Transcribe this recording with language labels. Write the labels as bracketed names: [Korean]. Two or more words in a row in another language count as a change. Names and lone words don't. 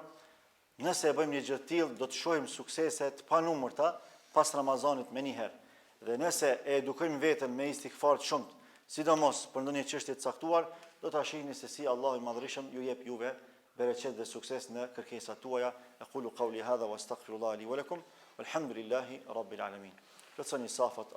[Albanian] Nëse e bëjmë një gjë të tillë, do të shohim suksese të panumërta pas Ramazanit me njëherë. Dhe nëse e edukojmë veten me istighfar të shumt, sidomos për ndonjë çështje të caktuar, do ta shihni se si Allahu i Madhërisëm ju jep juve bereqet dhe sukses në kërkesat tuaja. [Arabic] أقول قولي هذا وأستغفر الله لي ولكم. والحمد لله رب العالمين. [Albanian] Plotësoni safat